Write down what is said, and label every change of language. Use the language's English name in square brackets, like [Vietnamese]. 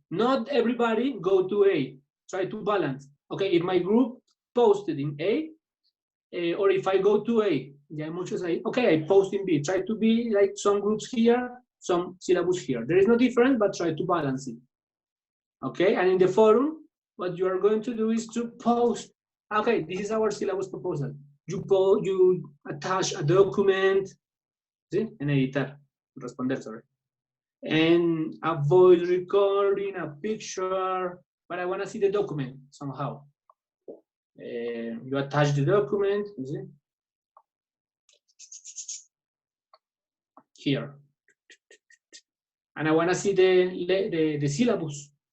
[English] Not everybody go to A. Try to balance. Okay, if my group posted in A, or if I go to A, [Spanish] ya hay muchos ahí. [English] Okay, I post in B. Try to be like some groups here, some syllabus here. There is no difference, but try to balance it. Okay, and in the forum, what you are going to do is to post. Okay, this is our syllabus proposal. You attach a document, ¿sí? [Spanish] En editar, responder, sorry. [English] And a voice recording, a picture, but I want to see the document somehow. You attach the document, you see? Here. And I want to see the syllabus.